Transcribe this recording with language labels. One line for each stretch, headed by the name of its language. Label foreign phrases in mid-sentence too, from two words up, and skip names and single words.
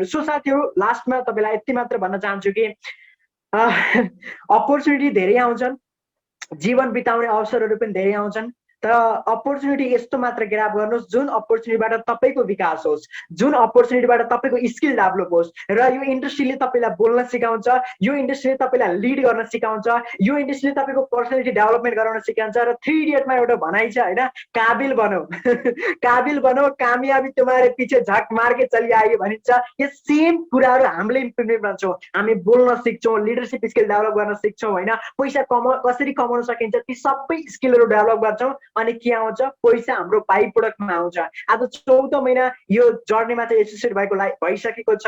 Nepali: सो साथीहरू, लास्टमा तपाईँलाई यति मात्र भन्न चाहन्छु कि अपर्च्युनिटी धेरै आउँछन्, जीवन बिताउने अवसरहरू पनि धेरै आउँछन्, तर अपर्च्युनिटी यस्तो मात्र ग्राब गर्नुहोस् जुन अपर्च्युनिटीबाट तपाईँको विकास होस्, जुन अपर्च्युनिटीबाट तपाईँको
English: skill develop
Nepali: होस् र यो इन्डस्ट्रीले तपाईँलाई बोल्न सिकाउँछ, यो इन्डस्ट्रीले तपाईँलाई लिड गर्न सिकाउँछ, यो इन्डस्ट्रीले तपाईँको
English: personality development
Nepali: गराउन सिकाउँछ। र 3 इडियटमा एउटा भनाइ छ होइन,
Hindi: काबिल बनो काबिल बनो, कामयाबी तुम्हारे पीछे झक मार के चली आएगी भनिन्छ।
Nepali: यो सेम कुराहरू हामीले इम्प्लिमेन्ट गर्छौँ, हामी बोल्न सिक्छौँ,
English: leadership skill develop
Nepali: गर्न सिक्छौँ होइन, पैसा कसरी कमाउन सकिन्छ ती सबै स्किलहरू डेभलप गर्छौँ। अनि के आउँछ, पैसा हाम्रो बाइ प्रोडक्टमा आउँछ। आज 14 महिना यो जर्नीमा चाहिँ एसोसिएट भइसकेको छ।